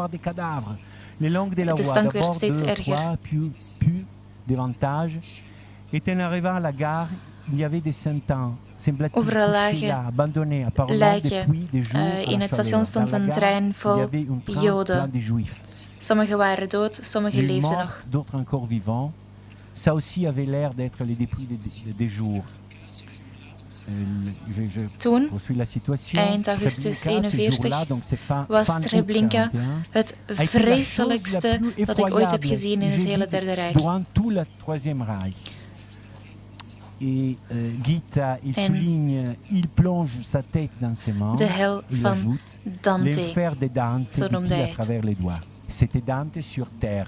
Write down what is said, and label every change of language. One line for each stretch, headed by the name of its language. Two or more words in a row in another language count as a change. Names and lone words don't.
Dutch: De stank werd steeds erger. Overal lagen lijken. In het station stond een trein vol Joden. Sommigen waren dood, sommigen leefden nog.
French: Ça aussi avait l'air d'être les dépouilles des jours.
Dutch: Toen, eind augustus 41, was Treblinka het vreselijkste dat ik ooit heb gezien in het hele Derde Rijk. En de hel van Dante, zo noemde hij het.